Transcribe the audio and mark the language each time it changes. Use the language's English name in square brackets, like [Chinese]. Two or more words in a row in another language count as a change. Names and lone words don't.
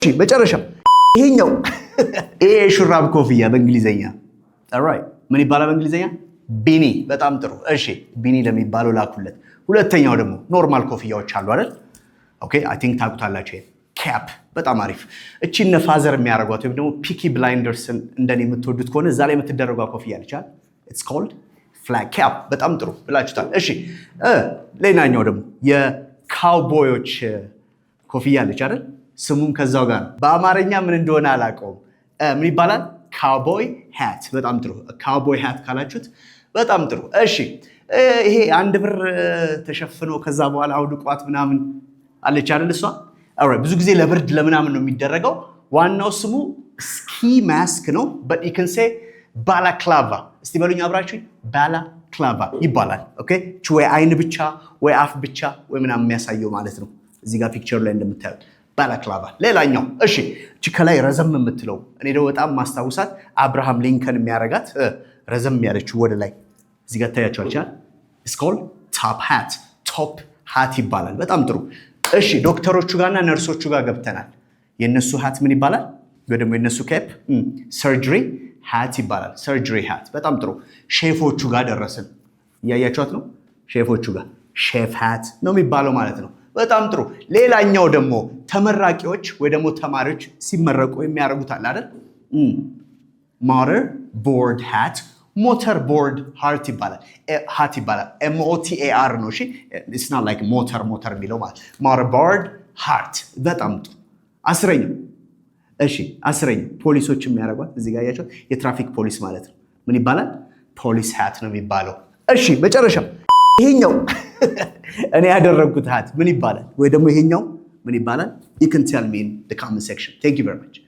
[Amharic] መጨረሻ ይሄኛው ይሄ ሹራብ ኮፍያ በእንግሊዘኛ alright ምን ይባላል በእንግሊዘኛ ቢኒ በጣም ጥሩ እሺ ቢኒ ለሚባለው ላኩለት ሁለተኛው ደግሞ ኖርማል ኮፍያዎች አሉ አይደል [English] okay I think [Amharic] ታውቁታላችሁ ካፕ በጣም አሪፍ እቺ ነፋዘር የሚያረጓት ወይ ደግሞ ፒኪ ብላይንደርስ እንደኔ የምትወዱት ከሆነ እዛ ላይ የምትደረገው ኮፍያ አለቻል [English] it's called flat cap [Amharic] በጣም ጥሩ ብላችሁታል እሺ ሌላኛው ደግሞ የካውቦዮች ኮፍያ አለች አይደል ስሙም ከዛው ጋር በአማርኛ ምን እንደሆነ አላውቀውም ምን ይባላል [English] cowboy hat [Amharic] በጣም ጥሩ [English] cowboy hat [Amharic] ካላችሁት በጣም ጥሩ እሺ ይሄ አንድ ብር ተሸፍኖ ከዛ በኋላ አውድቋት ምናምን አለች አይደል እሷ alright ብዙ ጊዜ ለብርድ ለምናምን ነው የሚደረገው ዋናው ስሙ ስኪ ማስክ ነው [English] but you can say balaclava [Amharic] እስቲ በሉኝ አብራችሁ balaclava ይባላል ኦኬ ወይ አይን ብቻ ወይ አፍ ብቻ ወይ ምናምን የሚያሳየው ማለት ነው እዚህ ጋር ፒክቸር ላይ እንደምታዩት ባላክላቫ ሌላኛው እሺ እቺ ከላይ ረዘም የምትለው እኔ ደግሞ በጣም ማስታውሳት አብርሃም ሊንከን የሚያረጋት ረዘም ያለችው ወደ ላይ እዚህ ጋር ታያችኋል [English] it's called top hat [Amharic] ይባላል በጣም ጥሩ እሺ ዶክተሮቹ ጋርና ነርሶቹ ጋር ገብተናል የነሱ hat ምን ይባላል ወይ ደግሞ የነሱ ካፕ [English] surgery hat [Amharic] ይባላል [English] surgery hat [Amharic] በጣም ጥሩ ሼፎቹ ጋር ደረስን ያያችኋት ነው ሼፎቹ ጋር [English] chef hat [Amharic] ነው የሚባለው ማለት ነው በጣም ጥሩ ሌላኛው ደግሞ ተመራቂዎች ወይ ደግሞ ተማሪዎች ሲመረቁ የሚያረጉት አለ አይደል [English] motor board hat [Amharic] ይባላል MOTAR ነው እሺ [English] it's not like motor [Amharic] የሚለው ማለት [English] motor board hat [Amharic] በጣም ጥሩ አስረኛ ፖሊሶች የሚያረጓት እዚህ ጋር ያያችሁት የትራፊክ ፖሊስ ማለት ነው ምን ይባላል [English] police hat [Amharic] ነው የሚባለው እሺ መጨረሻ ይሄኛው እኔ ያደረኩት hat ምን ይባላል ወይ ደግሞ ይሄኛው ምን ይባላል [English] you can tell me in the comment section thank you very much